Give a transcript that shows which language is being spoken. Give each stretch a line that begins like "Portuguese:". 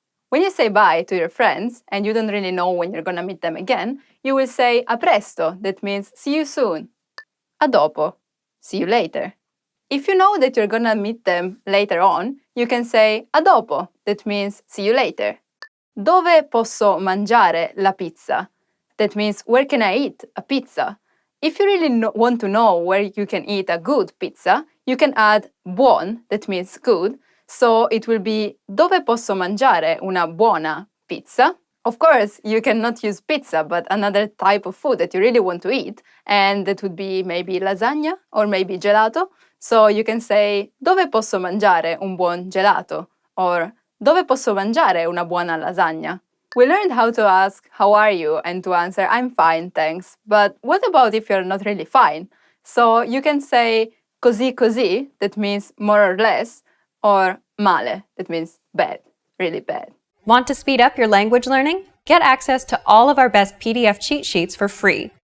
English: When you say bye to your friends and you don't really know when you're gonna meet them again, you will say
Italian: a presto,
English: that means see you soon.
Italian: A dopo,
English: see you later. If you know that you're gonna meet them later on, you can say
Italian: a dopo,
English: that means see you later.
Italian: Dove posso mangiare la pizza?
English: That means where can I eat a pizza? If you really want to know where you can eat a good pizza, you can add buon, that means good. So it will be
Italian: dove posso mangiare una buona pizza?
English: Of course, you cannot use pizza, but another type of food that you really want to eat, and that would be maybe lasagna or maybe gelato. So you can say
Italian: dove posso mangiare un buon gelato or dove posso mangiare una buona lasagna?
English: We learned how to ask how are you and to answer I'm fine, thanks. But what about if you're not really fine? So you can say
Italian: così così,
English: that means more or less, or male, that means bad, really bad. Want to speed up your language learning? Get access to all of our best PDF cheat sheets for free.